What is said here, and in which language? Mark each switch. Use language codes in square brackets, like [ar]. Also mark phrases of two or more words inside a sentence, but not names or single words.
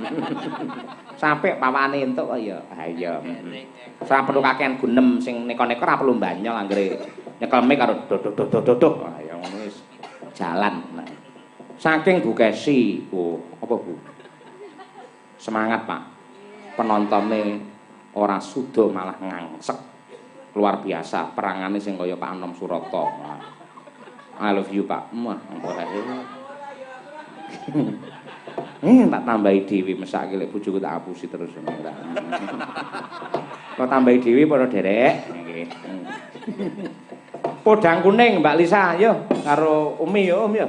[jv] sampai pawane entuk ya ayo ora perlu kakean gunem sing neko-neko ora perlu mbanyol anggere nyekelme karo dodok ayo ngono wis jalan saking Bu Kesi oh apa Bu semangat Pak penontonnya ora sudo malah ngangsek [id] luar biasa [jv] perangane sing kaya Pak Anom Suroto. [en] I love you Pak. [jv] Tak tambahi dhewe mesake lek bojoku tak apusi terus. Kok tambahi dhewe para derek nggih. podang kuning Mbak Lisa, yo karo Umi yo Om yo.